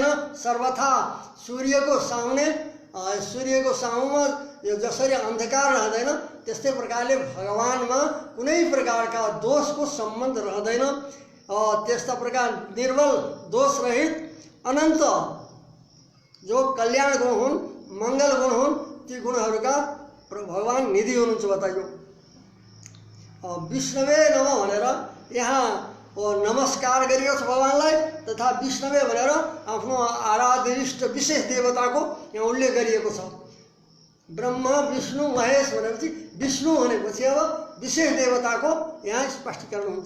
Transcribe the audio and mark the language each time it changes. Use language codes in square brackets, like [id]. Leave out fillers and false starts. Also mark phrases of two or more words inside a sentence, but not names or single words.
[ne] सर्वथा सूर्यको सामुमा यो जसरी अंधकार रहँदैन त्यस्तै प्रकारले भगवानमा कुनै प्रकारका दोषको सम्बन्ध रहँदैन। त्यस्ता प्रकार निर्मल दोष रहित अनंत जो कल्याण गुण हुन्, मंगल गुण हुन्, ती गुणहरूका भगवान निधि हुनुहुन्छ बताइयो। [sa] विष्णवे नमः [ne] भनेर यहाँ नमस्कार गरिएको छ भगवानलाई। तथा विष्णवे भनेर आफ्नो आराध्यष्ट विशेष देवताको यहाँ उल्लेख गरिएको छ। ब्रह्मा विष्णु महेश भनेपछि विष्णु भनेपछि अब विशेष देवताको यहाँ स्पष्टीकरण हुन्छ।